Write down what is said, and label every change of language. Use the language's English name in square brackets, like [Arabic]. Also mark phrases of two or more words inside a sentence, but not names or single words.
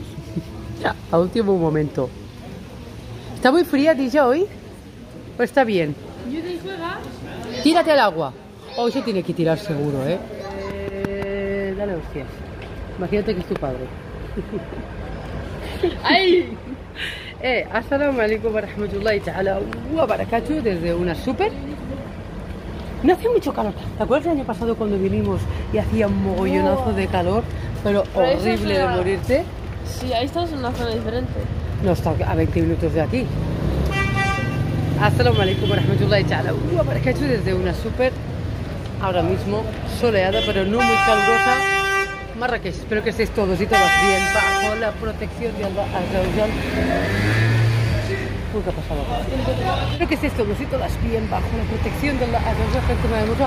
[Spanish] A último momento. ¿Está muy fría, Dilla, hoy? ¿O está bien? ¿Judy juega? Tírate al agua. Hoy se tiene que tirar seguro, ¿eh? Dale hostias. Imagínate que es tu padre. ¡Ay! [Arabic] السلام عليكم و رحمة الله تعالى و بركاته [Spanish] desde una super. No hace mucho calor. ¿Te acuerdas el año pasado cuando vinimos y hacía un mogollonazo de calor? Pero Pero horrible de morirte. Sí, ahí estamos en una zona diferente. No, está a 20 minutos de aquí. [Arabic] السلام عليكم و رحمة الله تعالى و بركاته [Spanish] desde una super, ahora mismo soleada pero no muy calurosa, Marrakech. Espero que estéis todos y todas bien bajo la protección de [Arabic] الله عز وجل. [Spanish] ¿Qué ha pasado? Espero que estéis todos y todas bien bajo la protección de [Arabic] الله عز وجل, [Spanish] gente maravillosa.